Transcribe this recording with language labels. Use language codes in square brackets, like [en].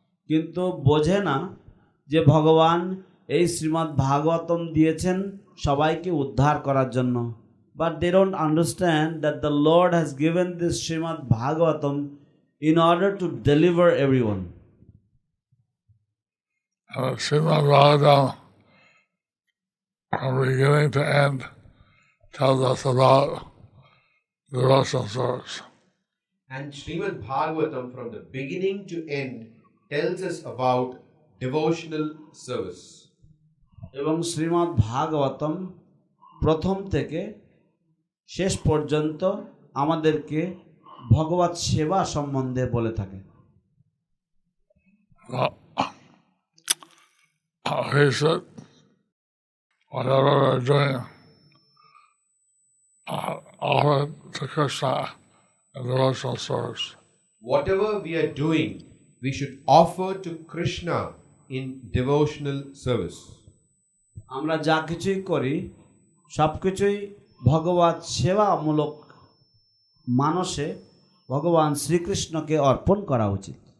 [bn] কিন্তু বোঝে না যে ভগবান এই শ্রীমদ্ ভাগবতম দিয়েছেন সবাইকে উদ্ধার করার জন্য। [en] But they don't understand that the Lord has given this Śrīmad-Bhāgavatam in order to deliver everyone. Śrīmad-Bhāgavatam from beginning to end tells us about devotional service. And Śrīmad-Bhāgavatam from the beginning to end tells us about devotional service. [bn] এবং শ্রীমদ্-ভাগবতম প্রথম থেকে শেষ পর্যন্ত আমাদেরকে ভগবত সেবা সম্বন্ধে বলে থাকে। [en] He said, whatever we're doing, offer to Krishna in devotional service. Whatever we are doing, we should offer to Krishna in devotional service. [bn] আমরা যা কিছুই করি সব কিছুই ভগবত সেবামূলক মানসে ভগবান শ্রীকৃষ্ণকে অর্পণ করা উচিত।